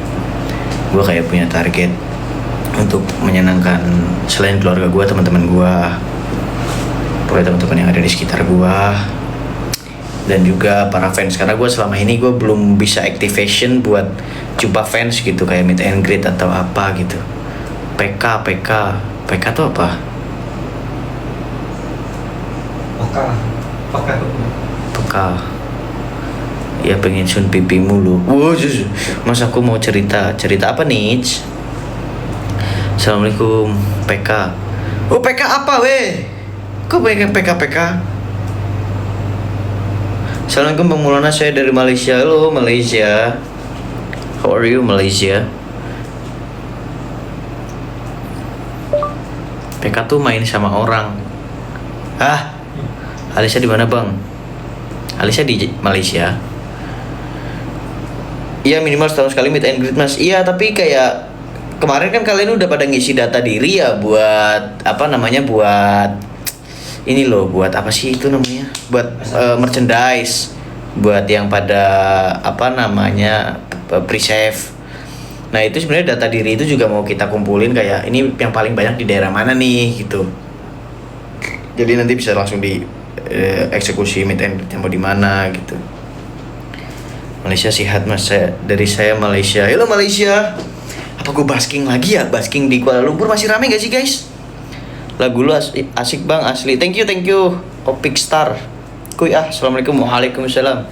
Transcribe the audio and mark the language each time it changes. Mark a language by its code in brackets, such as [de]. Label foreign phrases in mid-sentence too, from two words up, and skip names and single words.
[id] Gue kayak punya target untuk menyenangkan selain keluarga gue, teman-teman gue, pokoknya teman-teman yang ada di sekitar gue, dan juga para fans. Karena gue selama ini gue belum bisa activation buat jumpa fans gitu, kayak [en] meet and greet [id] atau apa gitu. PK itu apa? PK. Ya pengen sun pipi mulu. Mas aku mau cerita apa nih? Assalamualaikum. PK. Oh PK apa weh? Kok pengen PK? Assalamualaikum Bang Maulana, saya dari Malaysia. Halo Malaysia. [en] How are you Malaysia? [id] PK tuh main sama orang. Alisa di mana Bang? Alisa di Malaysia. Iya minimal setahun sekali [en] meet and greet [id] Mas. Iya tapi kayak kemarin kan kalian udah pada ngisi data diri ya buat apa namanya, buat ini loh, buat apa sih itu namanya, buat merchandise, buat yang pada apa namanya pre-save. Nah itu sebenarnya data diri itu juga mau kita kumpulin kayak ini yang paling banyak di daerah mana nih gitu. Jadi nanti bisa langsung di eksekusi [en] meet and greet [id] mau di mana gitu. [ms] Malaysia sihat Mas, dari saya Malaysia. [id] Halo Malaysia. Apa gue basking lagi ya? Basking di Kuala Lumpur masih rame gak sih guys? Lagu lu asik Bang, asli. [en] Thank you Opik Star. [id] Kuy Assalamualaikum. Waalaikumsalam.